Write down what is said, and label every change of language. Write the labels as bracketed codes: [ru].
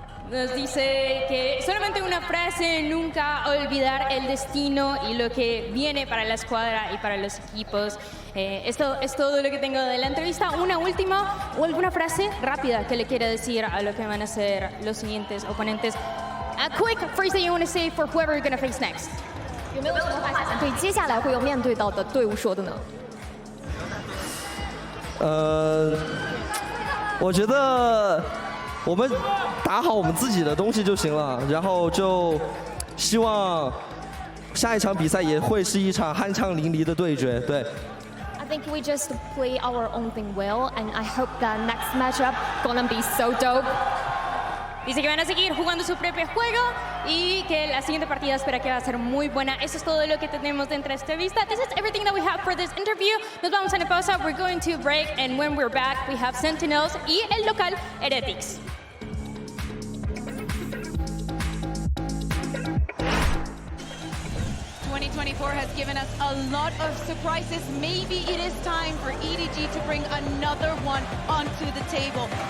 [es] Nos dice que solamente una frase, nunca olvidar el destino y lo que viene para la escuadra y para los equipos. Esto es todo lo que tengo de la entrevista. Una última o alguna frase rápida que le quiera decir a lo que van a ser los siguientes oponentes. [en] A quick phrase that you want to say for whoever you're going to face next. [zh] 有没有什么话想对接下来会有面对到的队伍说的呢？我觉得我们打好我们自己的东西就行了，然后就希望下一场比赛也会是一场酣畅淋漓的对决。对。 [en] I think we just play our own thing well, and I hope that next matchup gonna be so dope. [es] Dice que van a seguir jugando su propio juego y que la siguiente partida espera que va a ser muy buena. Eso es todo lo que tenemos dentro de esta vista. [en] This is everything that we have for this interview. [es] Nos vamos a una pausa. [en] We're going to break, and when we're back, we have Sentinels [es] y el local [en] Heretics. Has given us a lot of surprises. Maybe it is time for EDG to bring another one onto the table.